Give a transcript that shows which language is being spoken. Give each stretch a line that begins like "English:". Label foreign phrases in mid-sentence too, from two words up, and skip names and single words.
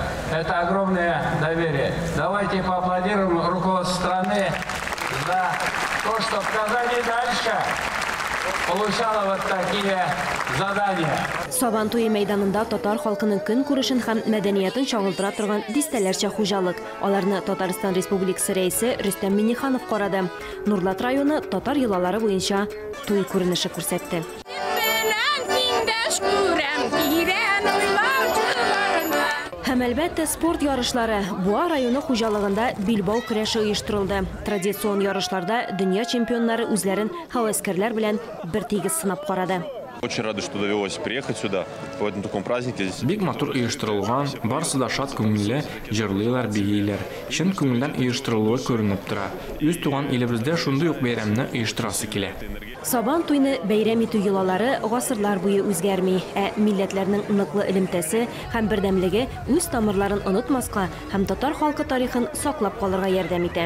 Russian: Это огромное доверие. Давайте поаплодируем руководству страны за то, что в Казани дальше получала вот такие задания.
Tatar: Сабан туйы мәйданында татар халкының көн күрешен һәм мәдәниятен чагылдыра торган дистәләрчә хуҗалык. Аларны Татарстан Республикасы рәисе Рөстәм Миңнеханов карады. Нурлат районы татар йолалары буенча туй күренеше күрсәтте. Һәм әлбәттә спорт ярышлары. Буа районы хуҗалыгында билбау көрәше оештырылды. Традицион ярышларда дөнья чемпионнары үзләрен һәвәскәрләр белән бер тигез сынап карады.
Russian: Очень рады, что довелось приехать сюда в этом таком празднике.
Tatar: Бик матур оештырылган, барысы да шат күңелле, җырлыйлар, бийләр. Чын күңелдән оештырылуы күренеп тора. Үз туган илебездә шундый ук бәйрәмне оештырасы килә. Сабан туйны бәйрәм итү йолалары гасырлар буе үзгәрми, милләтләрнең ныклы элемтәсе һәм бердәмлеге үз тамырларын онытмаска һәм татар халкы тарихын саклап калырга ярдәм итә.